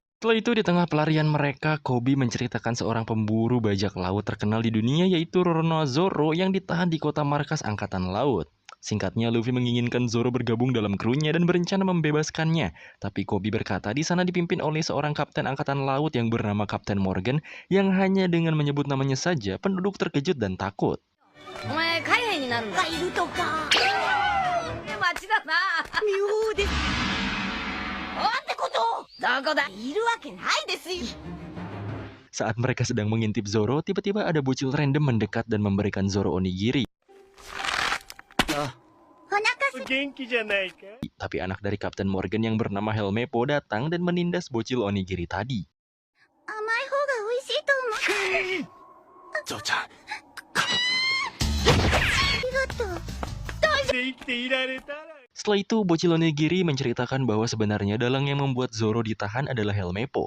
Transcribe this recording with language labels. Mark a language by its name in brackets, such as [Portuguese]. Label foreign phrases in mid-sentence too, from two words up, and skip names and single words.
[Indonesian] Setelah itu di tengah pelarian mereka, Kobi menceritakan seorang pemburu bajak laut terkenal di dunia yaitu Roronoa Zoro yang ditahan di kota markas angkatan laut. Singkatnya, Luffy menginginkan Zoro bergabung dalam krunya dan berencana membebaskannya. Tapi Koby berkata di sana dipimpin oleh seorang kapten angkatan laut yang bernama Kapten Morgan yang hanya dengan menyebut namanya saja penduduk terkejut dan takut. [Japanese] お前海兵になるんだ。いるとか。町だな。妙です。なんてこと。どこだ。いるわけないですよ。 [Indonesian] Saat mereka sedang mengintip Zoro, tiba-tiba ada bocil random mendekat dan memberikan Zoro onigiri. Tapi anak dari Kapten Morgan yang bernama Helmeppo datang dan menindas bocil onigiri tadi. Setelah itu, bocil onigiri menceritakan bahwa sebenarnya dalang yang membuat Zoro ditahan adalah Helmeppo.